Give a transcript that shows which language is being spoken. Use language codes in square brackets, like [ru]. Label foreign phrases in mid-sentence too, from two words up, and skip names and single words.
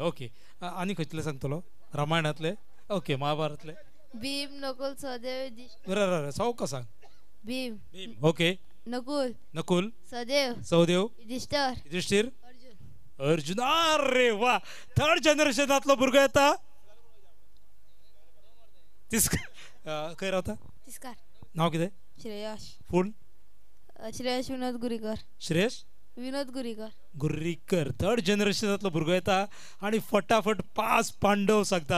[kok] ओके, आनी खंयतले सांगतलो? रामायणातले? ओके, महाभारतातले भीम, नकुल, सहदेव, युधिष्ठिर। बरं सावका सांग। भीम, ओके, नकुल, सहदेव, युधिष्ठिर, अर्जुन। अरे वा, 3rd जनरेशनातलो भुरगो येता। खंय रावता? तिस्कार। नाव कितें? श्रेयश। फूल? श्रेयश विनोद गुरीकर। श्रेयश विनोद गुरीकर 3rd जनरेशनातलो भुरगो येता आणि फटाफट 5 पांडव सांगता।